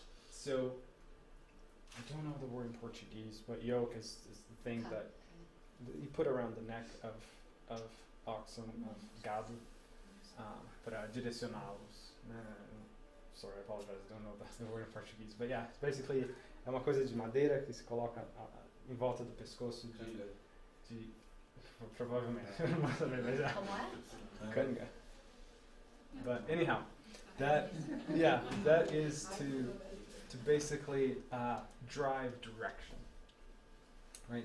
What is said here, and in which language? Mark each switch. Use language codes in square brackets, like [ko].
[en] So, I don't know the word in Portuguese, but yoke is the thing that you put around the neck of oxen, of gado, [pt] para direcioná-los. [en] Sorry, I apologize, I don't know the word in Portuguese. But yeah, it's basically [pt] é uma coisa de madeira que se coloca em volta do pescoço de provavelmente, não vou saber, mas é. Canga. [en] But anyhow, that is to basically drive direction, right?